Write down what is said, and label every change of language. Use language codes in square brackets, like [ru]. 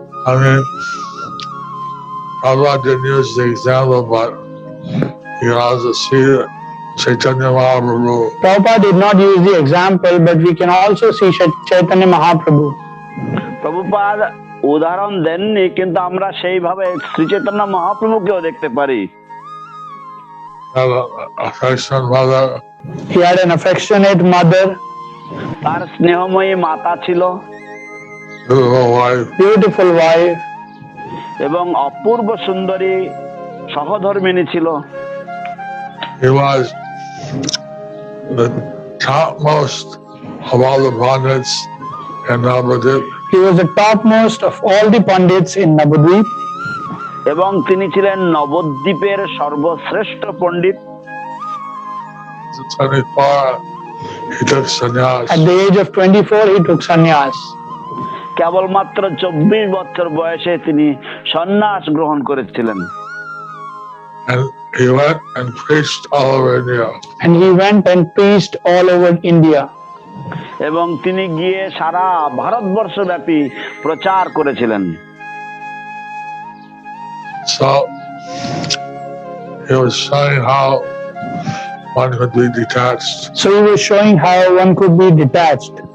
[en] I mean, Prabhupada didn't use the example, but you can also see that Chaitanya Mahaprabhu. Prabhupada did not use the example, but we can also see Chaitanya Mahaprabhu. [bn] Prabhupada উদাহরণ দেননি, কিন্তু আমরা সেইভাবে শ্রী চৈতন্য মহাপ্রভুকেও দেখতে পারি। [en] Had an affectionate mother. He had an affectionate mother, [bn] তার স্নেহময়ী মাতা ছিল, [en] Beautiful wife. beautiful wife, [bn] এবং অপূর্ব সুন্দরী সহধর্মিণী ছিল। [en] He was the topmost of all the pandits in Navadvip. he was the topmost of all the pandits in Navadvip. [bn] এবং তিনি ছিলেন নবদ্বীপের সর্বশ্রেষ্ঠ পণ্ডিত। [en] At 24, he took sannyas. At the age of 24, he took sannyas. [bn] কেবলমাত্র 24 বছর বয়সে তিনি সন্ন্যাস গ্রহণ করেছিলেন। [en] And he went and preached all over India. And he went and preached all over India. [bn] এবং তিনি গিয়ে সারা ভারতবর্ষ ব্যাপী প্রচার করেছিলেন। [en] So he was showing how one could be detached. So he was showing how one could be detached.